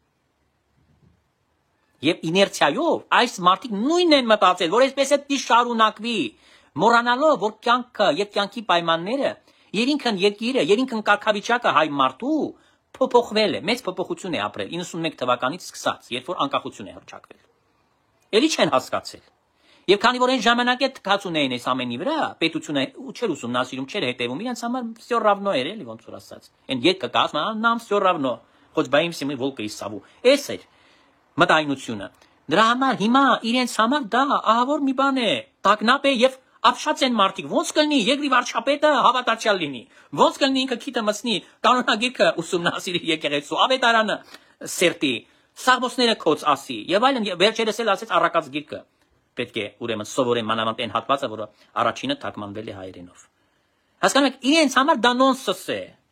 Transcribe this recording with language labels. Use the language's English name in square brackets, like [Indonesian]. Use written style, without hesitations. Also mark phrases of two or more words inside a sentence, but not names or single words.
[Armenian] Եվ իներցիայով այս մարդիկ նույնն են մտածել, որ այսպես է շարունակվի, մոռանալով, որ կյանքը եւ կյանքի պայմանները, երինքն երկիրը, երինքն կարգավիճակը հայ մարդու փոփոխվել է, մեծ փոփոխություն է ապրել 91 թվականից սկսած, երբ որ անկախություն է հռչակվել։ Էլի չեն հասկացել։ Եվ քանի որ այն ժամանակ է թքած ունեին այս ամենի վրա, պետությունը չէր ուսումնասիրում, չէր հետևում, իրենց համար [Russian] всё равно [Armenian] էր, էլի ոնց որ ասած։ Այն յետքը կասում, [Russian] нам всё равно, хоть боимся мы волка и сову։ [Armenian] Էս էր մտայնությունը։ Դրա համար հիմա իրենց համար դա ահավոր մի բան է, տագնապ է եւ ապշած են մարդիկ։ Ոնց կլինի երկրի վարչապետը հավատացյալ լինի։ Ոնց կլինի ինքը քիթը մցնի, կանոնագիրքը ուսումնասիրի եկեղեցու, ավետարանը սերտի, սաղմոսները կոց ասի եւ այլն։ Վերջերս էլ ասեց առակած գիրքը։ Պետք է ուրեմն սովորեն մանավանդ այն հատվածը, որը առաջինը թարգմանվել է հայերենով։ Հասկանում եք, իրենց համար դա նոնսենս է։